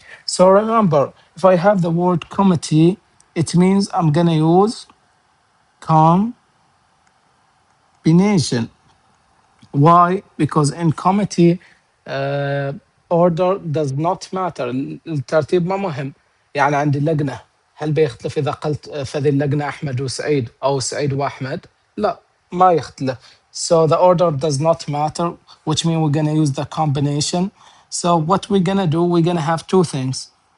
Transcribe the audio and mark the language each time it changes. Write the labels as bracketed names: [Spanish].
[English] So remember, if I have the word committee, it means I'm gonna use combination. Why? Because in committee, uh, order does not matter. [Arabic] الترتيب ما مهم. يعني عندي اللجنة، هل بيختلف إذا قلت في هذه اللجنة أحمد وسعيد أو سعيد وأحمد؟ لا، ما يختلف. [English] So the order does not matter, which means we're gonna use the combination. So what we're gonna do, we're gonna have two things.